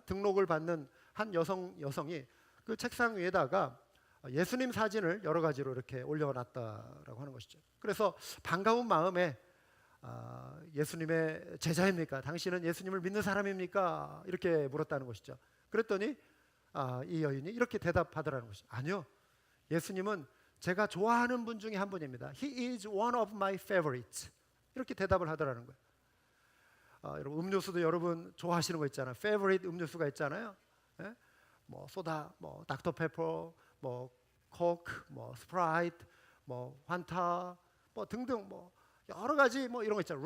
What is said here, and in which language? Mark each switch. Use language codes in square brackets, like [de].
[ko] 등록을 받는 한 여성이 그 책상 위에다가 예수님 사진을 여러 가지로 이렇게 올려놨다라고 하는 것이죠. 그래서 반가운 마음에 예수님의 제자입니까? 당신은 예수님을 믿는 사람입니까? 이렇게 물었다는 것이죠. 그랬더니 이 여인이 이렇게 대답하더라는 것이죠. 아니요, 예수님은 제가 좋아하는 분 중에 한 분입니다. [en] He is one of my favorites. [ko] 이렇게 대답을 하더라는 거예요. 여러분, 음료수도 여러분 좋아하시는 거 있잖아요. favorite 음료수가 있잖아요. 예? 뭐 소다, 뭐 닥터페퍼, 뭐 코크, 뭐 스프라이트, 뭐 환타, 뭐 등등 뭐 여러 가지 뭐 이런 거 있잖아요.